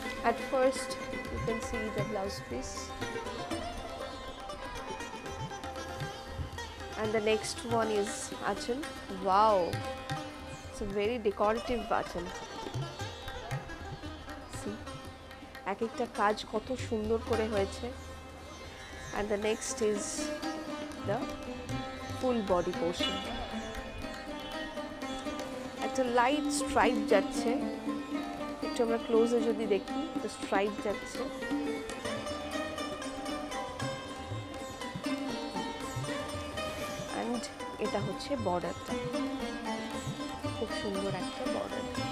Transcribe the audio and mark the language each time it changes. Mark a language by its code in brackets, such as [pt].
[en] at first you can see the blouse piece and the next one is achal। wow, it's a very decorative achal। see [bn] এক একটা কাজ কত সুন্দর করে হয়েছে। [en] and the next is the full body portion। [bn] একটা light stripe যাচ্ছে, একটু আমরা ক্লোজে যদি দেখি তো স্ট্রাইপ যাচ্ছে। অ্যান্ড এটা হচ্ছে বর্ডারটা, খুব সুন্দর একটা বর্ডার।